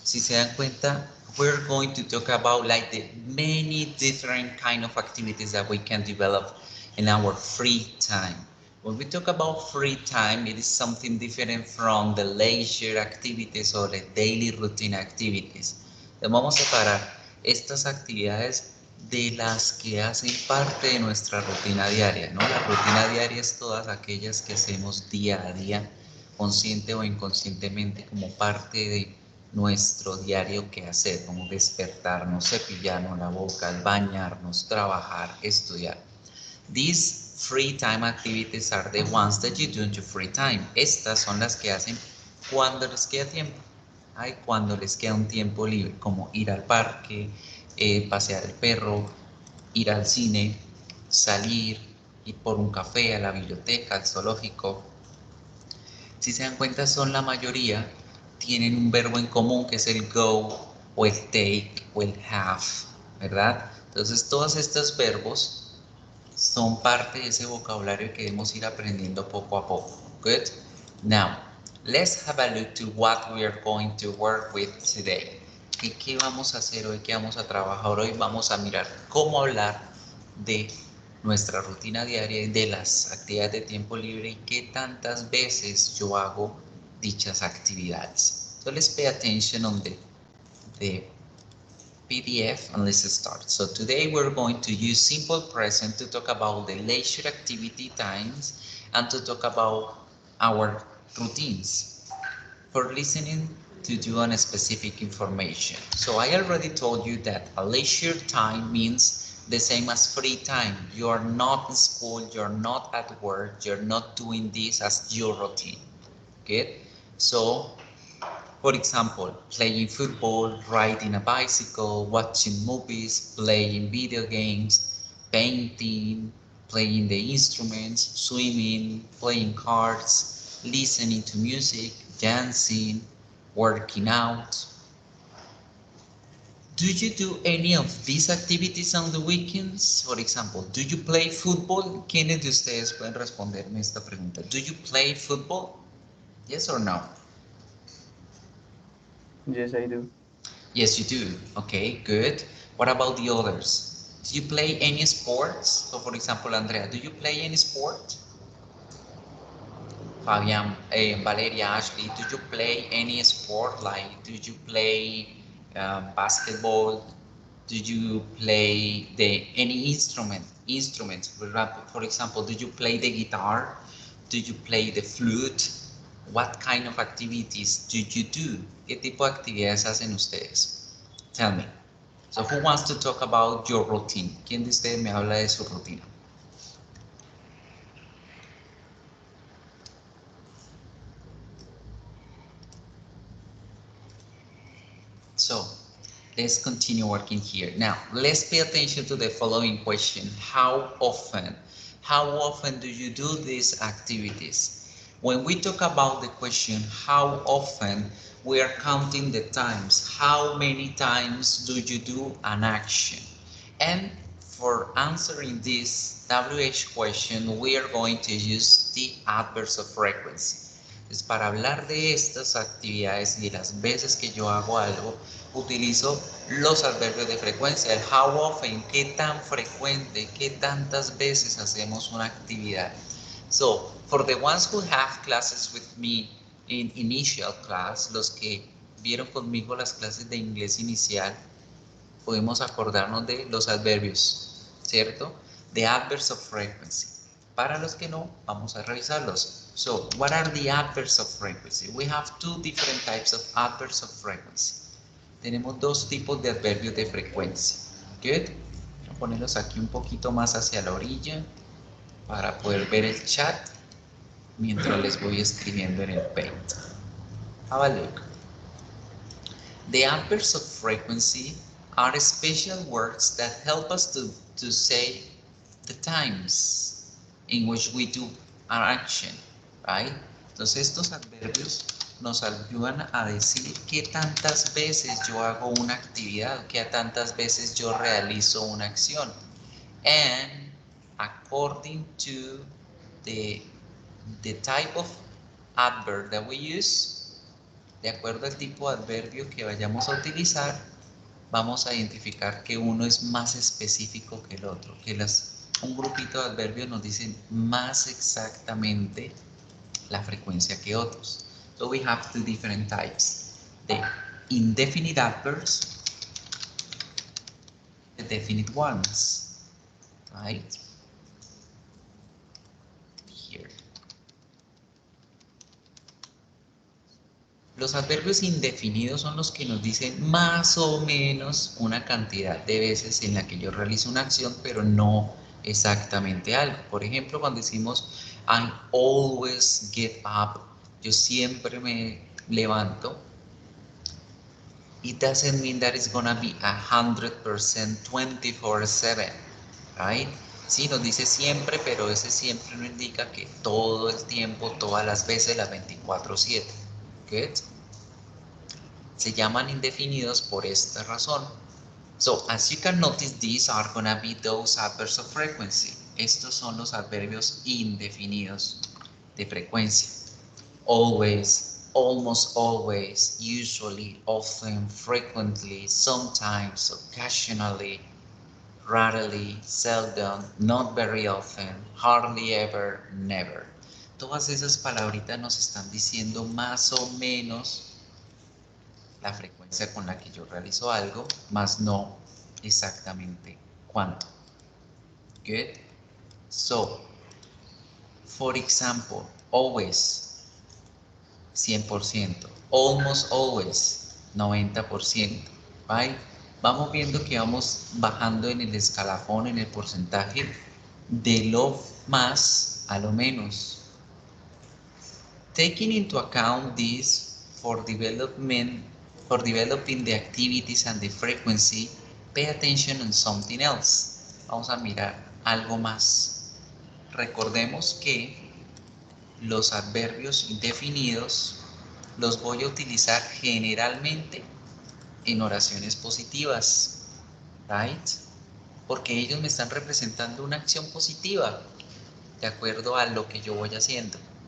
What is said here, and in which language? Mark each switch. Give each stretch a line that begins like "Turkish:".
Spanish: Si se dan cuenta,
English: we're going to talk about like the many different kind of activities that we can develop in our free time. When we talk about free time, it is something different from the leisure activities or the daily routine activities.
Spanish: Entonces, vamos a separar estas actividades de las que hacen parte de nuestra rutina diaria, ¿no? La rutina diaria es todas aquellas que hacemos día a día, consciente o inconscientemente, como parte de nuestro diario quehacer, como despertarnos, cepillarnos la boca, bañarnos, trabajar, estudiar.
English: These free time activities are the ones that you do in your free time.
Spanish: Estas son las que hacen cuando les queda tiempo. Ay, cuando les queda un tiempo libre, como ir al parque, pasear el perro, ir al cine, salir, ir por un café, a la biblioteca, al zoológico. Si se dan cuenta, son la mayoría, tienen un verbo en común que es el go o el take o el have, ¿verdad? Entonces, todos estos verbos son parte de ese vocabulario que debemos ir aprendiendo poco a poco.
English: Good? Now, let's have a look to what we are going to work with today.
Spanish: ¿Qué vamos a hacer hoy? ¿Qué vamos a trabajar hoy? Vamos a mirar cómo hablar de nuestra rutina diaria y de las actividades de tiempo libre y qué tantas veces yo hago dichas actividades.
English: So let's pay attention on the PDF and let's start. So today we're going to use simple present to talk about the leisure activity times and to talk about our routines for listening to do on a specific information. So I already told you that a leisure time means the same as free time. You are not in school, you're not at work, you're not doing this as your routine. Okay? So, for example, playing football, riding a bicycle, watching movies, playing video games, painting, playing the instruments, swimming, playing cards, listening to music, dancing, working out. Do you do any of these activities on the weekends? For example, do you play football?
Spanish: ¿Quiénes de ustedes pueden responderme esta pregunta?
English: Do you play football? Yes or no? Yes, I do. Yes, you do. Okay, good. What about the others? Do you play any sports? So, for example, Andrea, do you play any sport? Fabian, Valeria, Ashley, do you play any sport? Like, do you play basketball? Do you play any instrument? Instruments, for example, do you play the guitar? Do you play the flute? What kind of activities do you do?
Spanish: ¿Qué tipo de actividades hacen ustedes?
English: Tell me. So who wants to talk about your routine?
Spanish: ¿Quién de ustedes me habla de su rutina?
English: So let's continue working here. Now, let's pay attention to the following question. How often do you do these activities? When we talk about the question, how often, we are counting the times. How many times do you do an action? And for answering this WH question, we are going to use the adverbs of frequency.
Spanish: Entonces, para hablar de estas actividades y de las veces que yo hago algo, utilizo los adverbios de frecuencia. El how often, qué tan frecuente, qué tantas veces hacemos una actividad.
English: So, for the ones who have classes with me in initial class,
Spanish: los que vieron conmigo las clases de inglés inicial, podemos acordarnos de los adverbios, ¿cierto?
English: The adverbs of frequency.
Spanish: Para los que no, vamos a revisarlos.
English: So, what are the adverbs of frequency? We have two different types of adverbs of frequency.
Spanish: Tenemos dos tipos de adverbios de frecuencia. Good. Voy a ponerlos aquí un poquito más hacia la orilla para poder ver el chat mientras les voy escribiendo en el Paint.
English: Have a look. The adverbs of frequency are special words that help us to say the times in which we do our action, right?
Spanish: Entonces estos adverbios nos ayudan a decir qué tantas veces yo hago una actividad, qué tantas veces yo realizo una acción.
English: And according to the type of adverb that we use,
Spanish: de acuerdo al tipo de adverbio que vayamos a utilizar, vamos a identificar que uno es más específico que el otro, que un grupito de adverbios nos dicen más exactamente la frecuencia que otros.
English: So we have two different types. The indefinite adverbs, the definite ones, right? Here.
Spanish: Los adverbios indefinidos son los que nos dicen más o menos una cantidad de veces en la que yo realizo una acción, pero no exactamente algo. Por ejemplo, cuando decimos
English: I always get up,
Spanish: yo siempre me levanto,
English: it doesn't mean that it's gonna be 100% 24/7, right?
Spanish: Sí, nos dice siempre, pero ese siempre no indica que todo el tiempo, todas las veces, las 24/7. Good. Se llaman indefinidos por esta razón.
English: So, as you can notice, these are gonna be those adverbs of frequency.
Spanish: Estos son los adverbios indefinidos de frecuencia.
English: Always, almost always, usually, often, frequently, sometimes, occasionally, rarely, seldom, not very often, hardly ever, never.
Spanish: Todas esas palabritas nos están diciendo más o menos la frecuencia con la que yo realizo algo, más no exactamente cuánto.
English: Good. So, for example, always, 100%, almost always, 90%, right?
Spanish: Vamos viendo que vamos bajando en el escalafón, en el porcentaje de lo más a lo menos.
English: Taking into account this for developing the activities and the frequency, pay attention on something else.
Spanish: Vamos a mirar algo más. Recordemos que los adverbios indefinidos los voy a utilizar generalmente en oraciones positivas, right? Porque ellos me están representando una acción positiva de acuerdo a lo que yo voy haciendo.